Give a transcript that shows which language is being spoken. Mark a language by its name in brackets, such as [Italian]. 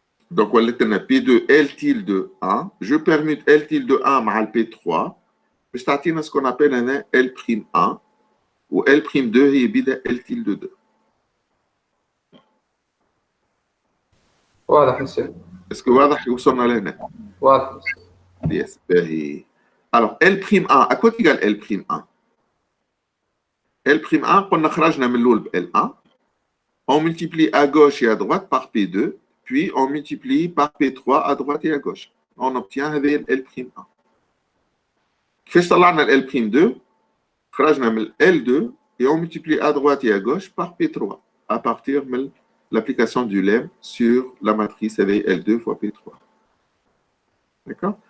[French] Donc, on a P2 L tilde 1. Je permute L tilde 1 مع P3. [Arabic] باش تعطينا [French] ce qu'on appelle un L'1 و L'2 هي بدا L tilde 2. [Arabic] واضح يصير. [French] Est-ce que [Arabic] واضح وصلنا لهنا؟ واضح. [French] Yes, باهي. Alors, L'1, à quoi égale L'1? [Arabic] L'1, قلنا خرجنا من الأول ب L1. [French] On multiplie à gauche et à droite par P2, puis on multiplie par P3 à droite et à gauche. On obtient L'1. كيفاش طلعنا L'2? خرجنا من L2 et on multiplie à droite et à gauche par P3 à partir de l'application du lemme sur la matrice avec L2 fois P3. D'accord?